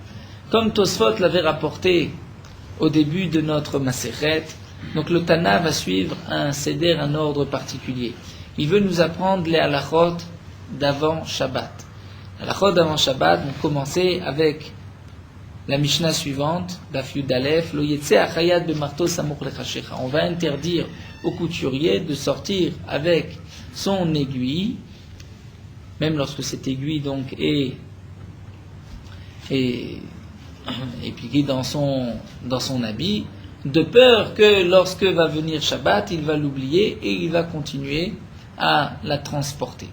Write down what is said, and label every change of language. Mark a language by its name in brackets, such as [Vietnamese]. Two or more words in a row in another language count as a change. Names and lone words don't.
[French] Comme Tosfot l'avait rapporté au début de notre Masechet, donc le Tana va suivre un seder, un ordre particulier. Il veut nous apprendre les halachot d'avant Shabbat. Les halachot d'avant Shabbat vont commencer avec la Mishnah suivante, [Hebrew] דף יא לא יצא החייט במחטו סמוך לחשכה. [French] On va interdire au couturier de sortir avec son aiguille, même lorsque cette aiguille donc est pliée dans son habit, de peur que lorsque va venir Shabbat, il va l'oublier et il va continuer à la transporter.